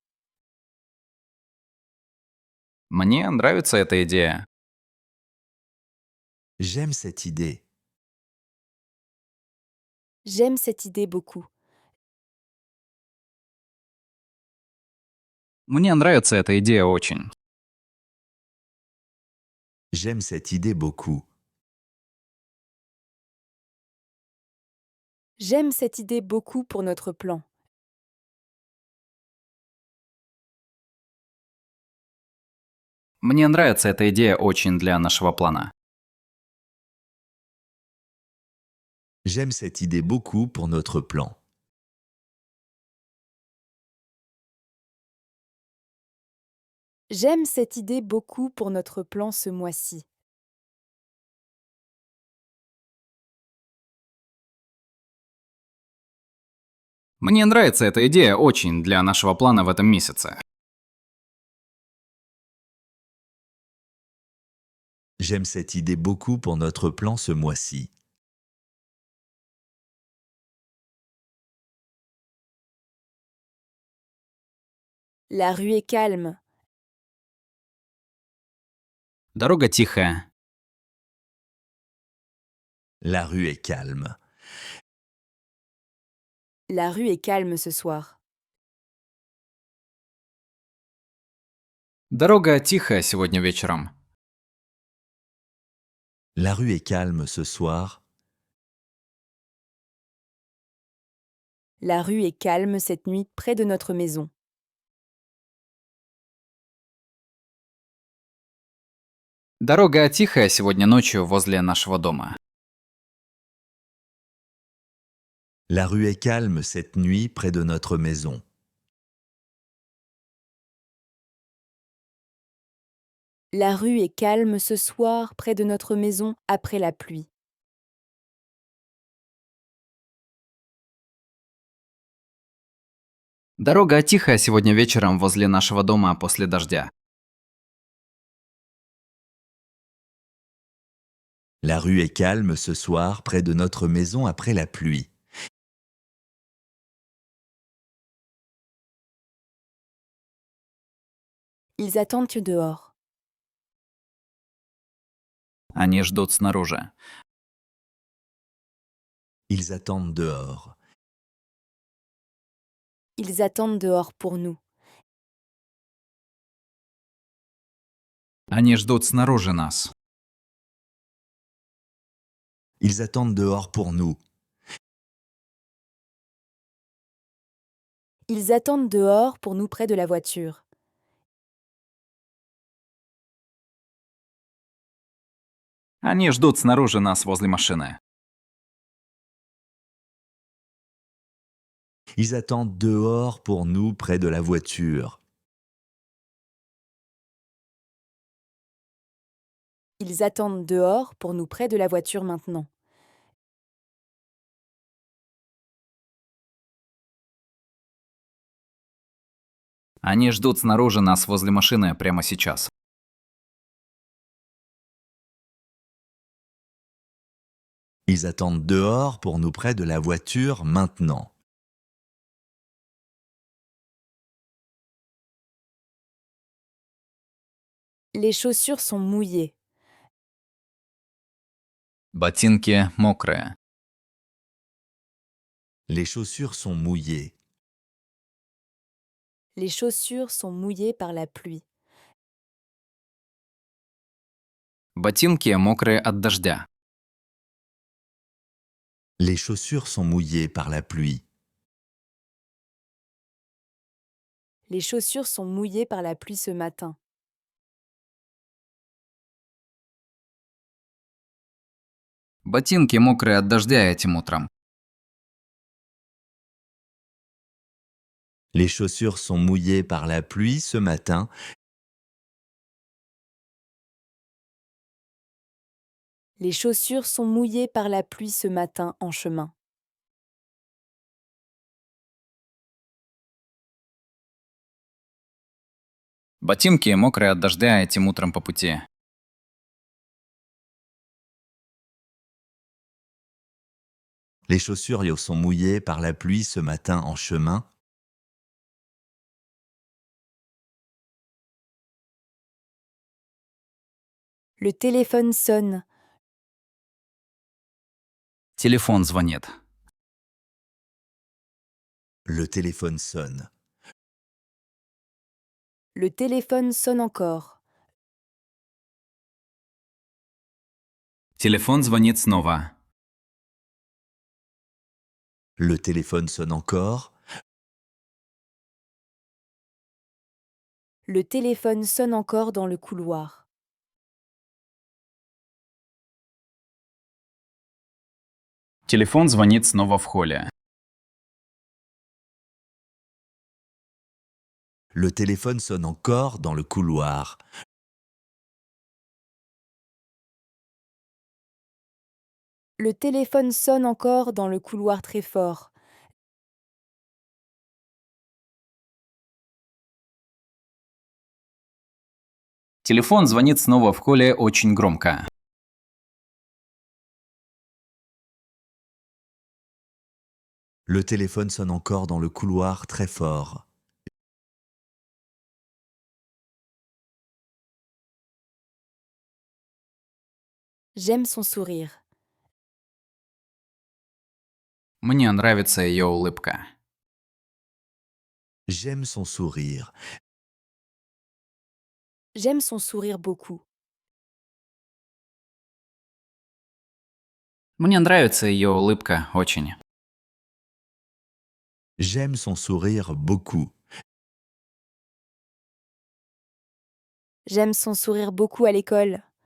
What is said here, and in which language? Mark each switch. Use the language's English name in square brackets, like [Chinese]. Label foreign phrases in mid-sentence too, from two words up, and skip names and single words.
[Russian] Мне нравится эта идея. [French] J'aime cette idée. J'aime cette idée beaucoup. [Russian] Мне нравится эта идея очень. [French] J'aime cette idée beaucoup. J'aime cette idée beaucoup pour notre plan. [Russian] Мне нравится эта идея очень для нашего плана. [French] J'aime cette idée beaucoup pour notre plan. J'aime cette idée beaucoup pour notre plan ce mois-ci. [Russian] Мне нравится эта идея очень для нашего плана в этом месяце. [French] J'aime cette idée beaucoup pour notre plan ce mois-ci. La rue est calme. [Russian] Дорога тихая. [French] La rue est calme. La rue est calme ce soir. [Russian] Дорога тихая сегодня вечером. [French] La rue est calme ce soir. La rue est calme cette nuit près de notre maison. [Russian] Дорога тихая сегодня ночью возле нашего дома. [French] La rue est calme cette nuit près de notre maison. La rue est calme ce soir près de notre maison après la pluie. [Russian] Дорога тихая сегодня вечером возле нашего дома после дождя. [French] La rue est calme ce soir près de notre maison après la pluie. Ils attendent dehors. [Russian] Они ждут снаружи. [French] Ils attendent dehors. Ils attendent dehors pour nous. [Russian] Они ждут снаружи нас. [French] Ils attendent dehors pour nous. Ils attendent dehors pour nous près de la voiture. [Russian] Они ждут снаружи нас возле машины. [French] Ils attendent dehors pour nous près de la voiture. Ils attendent dehors pour nous près de la voiture maintenant. [Russian] Они ждут снаружи нас возле машины прямо сейчас. [French] Ils attendent dehors pour nous près de la voiture maintenant. Les chaussures sont mouillées. [Russian] Ботинки мокрые. [French] Les chaussures sont mouillées. Les chaussures sont mouillées par la pluie. [Russian] Ботинки мокрые от дождя. [French] Les chaussures sont mouillées par la pluie. Les chaussures sont mouillées par la pluie ce matin. [Russian] Ботинки мокрые от дождя этим утром. [French] Les chaussures sont mouillées par la pluie ce matin. Les chaussures sont mouillées par la pluie ce matin en chemin. [Russian] Ботинки мокрые от дождя этим утром по пути. [French] Les chaussures sont mouillées par la pluie ce matin en chemin. Le téléphone sonne. [Russian] Телефон звонит. [French] Le téléphone sonne. Le téléphone sonne encore. [Russian] Телефон звонит снова. [French] Le téléphone sonne encore. Le téléphone sonne encore dans le couloir. [Russian] Телефон звонит снова в холле. [French] Le téléphone sonne encore dans le couloir. Le téléphone sonne encore dans le couloir très fort. [Russian] Телефон звонит снова в холле очень громко. [French] Le téléphone sonne encore dans le couloir très fort. J'aime son sourire. [Russian] Мне нравится ее улыбка. [French] J'aime son sourire. J'aime son sourire beaucoup. [Russian] Мне нравится ее улыбка очень. [French] J'aime son sourire beaucoup. J'aime son sourire beaucoup à l'école.